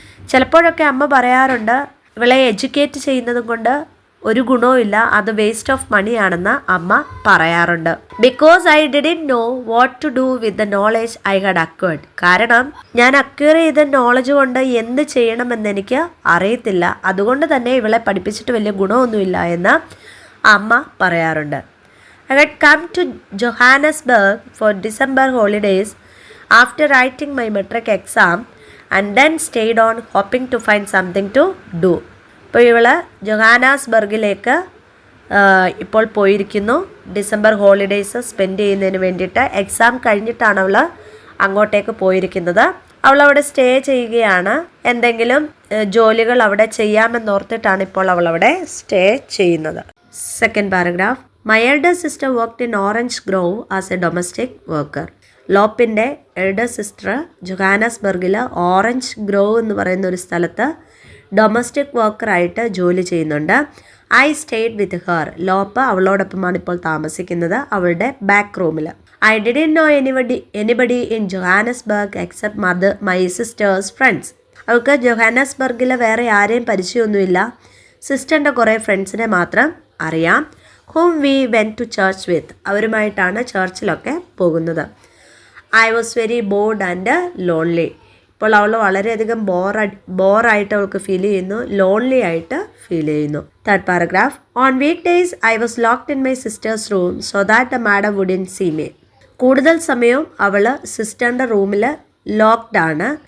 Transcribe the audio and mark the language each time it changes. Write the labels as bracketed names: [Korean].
[Malayalam] ചിലപ്പോഴൊക്കെ അമ്മ പറയാറുണ്ട് ഇവളെ എഡ്യൂക്കേറ്റ് ചെയ്യുന്നതും കൊണ്ട് ഒരു ഗുണവുമില്ല, അത് വേസ്റ്റ് ഓഫ് മണിയാണെന്ന് അമ്മ പറയാറുണ്ട്. [English] Because I didn't know what to do with the knowledge I had acquired. [Malayalam] കാരണം ഞാൻ അക്വയർ ചെയ്ത നോളജ് കൊണ്ട് എന്ത് ചെയ്യണമെന്ന് എനിക്ക് അറിയത്തില്ല, അതുകൊണ്ട് തന്നെ ഇവളെ പഠിപ്പിച്ചിട്ട് വലിയ ഗുണമൊന്നുമില്ല എന്ന് അമ്മ പറയാറുണ്ട്. [English] I had come to Johannesburg for December holidays after writing my matric exam and then stayed on hoping to find something to do. [Malayalam] ഇപ്പോൾ ഇവൾ ജൊഹാനാസ്ബർഗിലേക്ക് ഇപ്പോൾ പോയിരിക്കുന്നു. ഡിസംബർ ഹോളിഡേയ്സ് സ്പെൻഡ് ചെയ്യുന്നതിന് വേണ്ടിയിട്ട്. എക്സാം കഴിഞ്ഞിട്ടാണ് അവൾ അങ്ങോട്ടേക്ക് പോയിരിക്കുന്നത്. അവളവിടെ സ്റ്റേ ചെയ്യുകയാണ്. എന്തെങ്കിലും ജോലികൾ അവിടെ ചെയ്യാമെന്നോർത്തിട്ടാണ് ഇപ്പോൾ അവളവിടെ സ്റ്റേ ചെയ്യുന്നത്. [English] Second paragraph. My elder sister worked in Orange Grove as a domestic worker. [Malayalam] ലോപ്പിൻ്റെ elder sister ജൊഹാനസ്ബർഗിൽ orange grove എന്ന് പറയുന്ന ഒരു സ്ഥലത്ത് ഡൊമസ്റ്റിക് വർക്കറായിട്ട് ജോലി ചെയ്യുന്നുണ്ട്. [English] I stayed with her. [Malayalam] ലോപ്പ് അവളോടൊപ്പമാണ് ഇപ്പോൾ താമസിക്കുന്നത്, അവളുടെ ബാക്ക് റൂമിൽ. [English] I didn't know anybody in Johannesburg except my sister's friends. [Malayalam] അവൾക്ക് ജൊഹാനസ്ബർഗിൽ വേറെ ആരെയും പരിചയമൊന്നുമില്ല, സിസ്റ്ററിൻ്റെ കുറേ ഫ്രണ്ട്സിനെ മാത്രം അറിയാം. [English] whom we went to church with. [Malayalam] അവരുമായിട്ടാണ് ചർച്ചിലൊക്കെ പോകുന്നത്. [English] I was very bored and lonely. [Malayalam] അപ്പോൾ അവൾ വളരെയധികം ബോറായിട്ട് അവൾക്ക് ഫീൽ ചെയ്യുന്നു, ലോൺലി ആയിട്ട് ഫീൽ ചെയ്യുന്നു. [English] Third paragraph. On week days I was locked in my sister's room so that the madam wouldn't see me. [Malayalam] കൂടുതൽ സമയവും അവൾ സിസ്റ്ററിൻ്റെ റൂമിൽ ലോക്ക്ഡ് ആണ്.